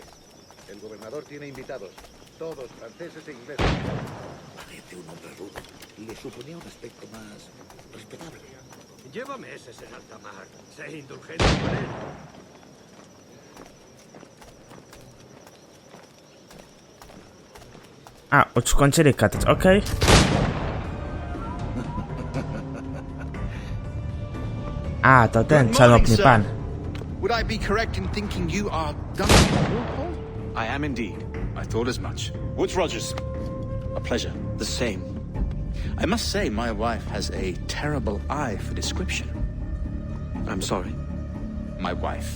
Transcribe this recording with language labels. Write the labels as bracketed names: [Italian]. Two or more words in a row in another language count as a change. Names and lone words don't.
[Spanish] El gobernador tiene invitados. Todos franceses e ingleses. Parece un hombre rudo. Le suponía un aspecto más respetable. Llévame ese en alta mar. Sé indulgente con él. [Polish] A, już skończyli katać, okej. A, to ten szanowny pan. [English] Would I be correct in thinking you are Duncan Walpole? I am indeed. I thought as much. Woods Rogers. A pleasure. The same. I must say, my wife has a terrible eye for description. I'm sorry. My wife.